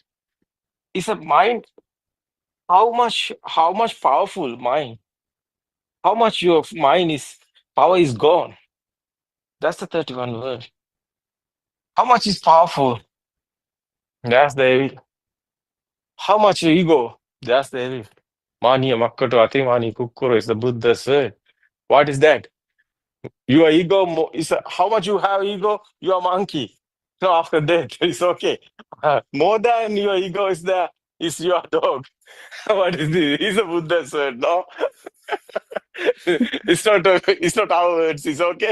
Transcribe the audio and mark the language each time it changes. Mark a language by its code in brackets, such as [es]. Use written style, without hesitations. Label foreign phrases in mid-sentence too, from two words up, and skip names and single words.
[en] It's a mind. How much powerful mind? How much your mind power is gone? That's the 31 word. How much is powerful? That's the evil. How much ego? That's the evil. [pi] Mani makkato atimani kukkuro [en] is the Buddha's word. What is that? Your ego is how much you have ego? You are monkey. No, after that, it's okay. More than your ego is your dog. What is this? It's a Buddha's word, no? It's not our words. It's okay.